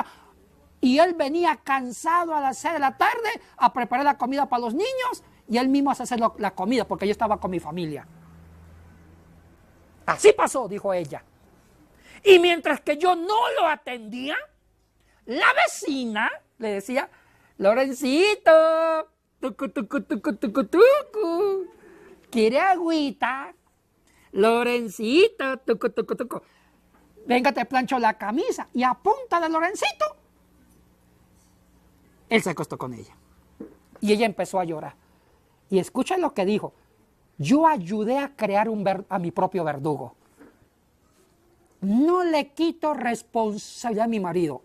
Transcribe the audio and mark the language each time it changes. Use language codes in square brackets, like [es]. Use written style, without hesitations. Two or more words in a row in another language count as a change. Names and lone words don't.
[es] Y él venía cansado a las 6 de la tarde a preparar la comida para los niños y él mismo a hacer la comida porque yo estaba con mi familia. Así pasó, dijo ella. Y mientras que yo no lo atendía, la vecina le decía, Lorencito, tucu, tucu, tucu, tucu, tucu, ¿quiere agüita? Lorencito, tucu, tucu, tucu. Venga, te plancho la camisa. Y a punta de Lorencito, él se acostó con ella. Y ella empezó a llorar. Y escuchen lo que dijo. Yo ayudé a crear a mi propio verdugo. No le quito responsabilidad a mi marido.